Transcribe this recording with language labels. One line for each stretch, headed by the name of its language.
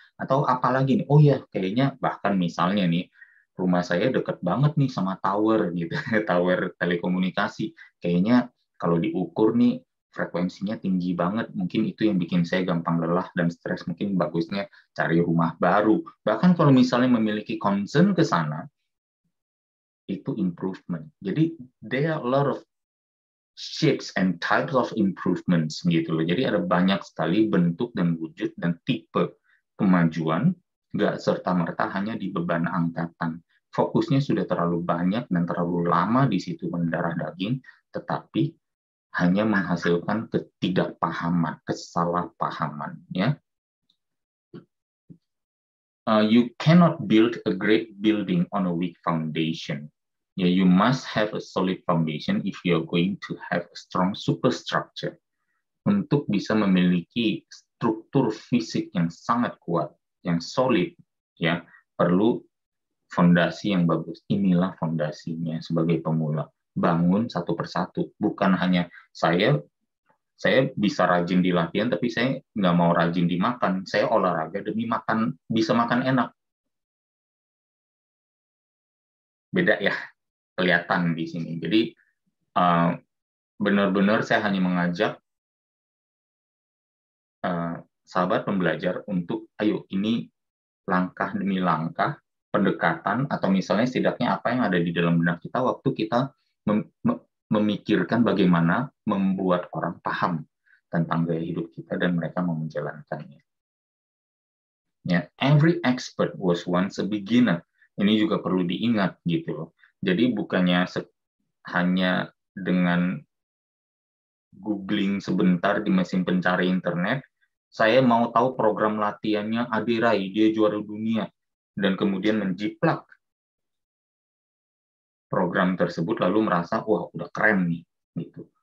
Indonesian: Atau apalagi nih, oh iya kayaknya bahkan misalnya nih, rumah saya deket banget nih sama tower gitu, tower telekomunikasi. Kayaknya kalau diukur nih frekuensinya tinggi banget, mungkin itu yang bikin saya gampang lelah dan stres, mungkin bagusnya cari rumah baru. Bahkan kalau misalnya memiliki concern ke sana, itu improvement.
English: Jadi there are a lot of shapes and types of improvements gitu loh.
Indonesian: Jadi ada banyak sekali bentuk dan wujud dan tipe kemajuan, nggak serta-merta hanya di beban angkatan. Fokusnya sudah terlalu banyak dan terlalu lama di situ mendarah daging, tetapi hanya menghasilkan ketidakpahaman, kesalahpahaman.
English: Ya, you cannot build a great building on a weak foundation. You must have a solid foundation if you are going to have a strong superstructure.
Indonesian: Untuk bisa memiliki struktur fisik yang sangat kuat, yang solid, ya perlu fondasi yang bagus. Inilah fondasinya sebagai pemula. Bangun satu persatu. Bukan hanya saya bisa rajin di latihan, tapi saya nggak mau rajin di makan. Saya olahraga demi bisa makan enak. Beda ya, kelihatan di sini. Jadi benar-benar saya hanya mengajak sahabat pembelajar untuk, ayo ini langkah demi langkah pendekatan, atau misalnya setidaknya apa yang ada di dalam benak kita waktu kita memikirkan bagaimana membuat orang paham tentang gaya hidup kita dan mereka mau menjalankannya.
English: Ya, every expert was once a beginner.
Indonesian: Ini juga perlu diingat gitu loh. Jadi bukannya hanya dengan googling sebentar di mesin pencari internet, saya mau tahu program latihannya Ade Rai, dia juara dunia, dan kemudian menjiplak program tersebut lalu merasa wah udah keren nih gitu.